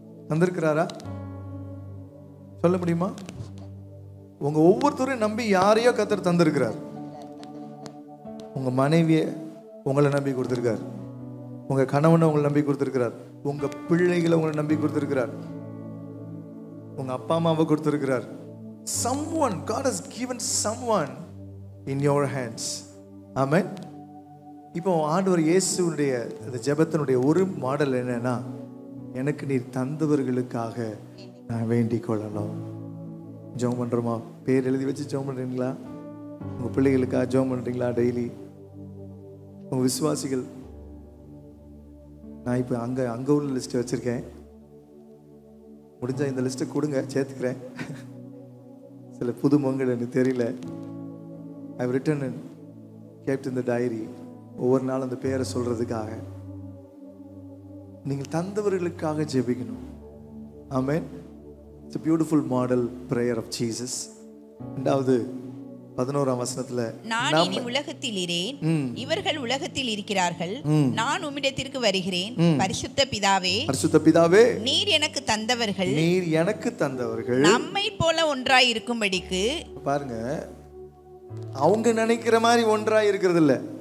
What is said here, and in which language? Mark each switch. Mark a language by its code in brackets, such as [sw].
[ta] தந்திருக்கிறாரா? சொல்ல முடியுமா? உங்க ஒவ்வொருத்தரையும் நம்பி யாரையோ கர்த்தர் தந்திருக்கிறார். உங்க மனைவியை உங்களை நம்பி கொடுத்திருக்கார், உங்க கணவனை உங்களை நம்பி கொடுத்திருக்கிறார், உங்க பிள்ளைகளை உங்களை நம்பி கொடுத்திருக்கிறார், உங்க அப்பா அம்மாவை கொடுத்திருக்கிறார். [en] someone God has given someone in your hands. [ta] ஆமென். இப்போ ஆண்டவர் இயேசுவுடைய அந்த ஜெபத்தினுடைய ஒரு மாடல் என்னன்னா, எனக்கு நீர் தந்தவர்களுக்காக நான் வேண்டிக் கொள்ளணும். ஜெபம் பண்றோமா? பேர் எழுதி வச்சு ஜெபம் பண்றீங்களா? உங்க பிள்ளைகளுக்காக ஜெபம் பண்றீங்களா? டெய்லி உங்க விசுவாசிகள், நான் இப்போ அங்க உள்ள லிஸ்ட் வச்சிருக்கேன். முடிஞ்சா இந்த லிஸ்ட்டை கொடுங்க, சேர்த்துக்கிறேன். சில புது முகங்கள் எனக்கு தெரியல. [en] I written and kept in the diary. [ta] ஒவ்வொரு நாள் அந்த பேரை சொல்றதுக்காக நீங்கள் தந்தவர்களுக்காக ஜெபிக்கணும். ஆமென். [en] It's a beautiful model prayer of Jesus. [ta] இரண்டாவது 11ஆம் வசனத்துல, நான் இனி உலகத்தில் இரேன், இவர்கள் உலகத்தில் இருக்கிறார்கள், நான் உம்மிடத்திற்கு வருகிறேன். பரிசுத்த பிதாவே, பரிசுத்த பிதாவே, நீர் எனக்கு தந்தவர்கள், நீர் எனக்கு தந்தவர்கள் நம்மை போல ஒன்றாய் இருக்கும்படிக்கு. பாருங்க, அவங்க நினைக்கிற மாதிரி ஒன்றா இருக்கிறது இல்ல.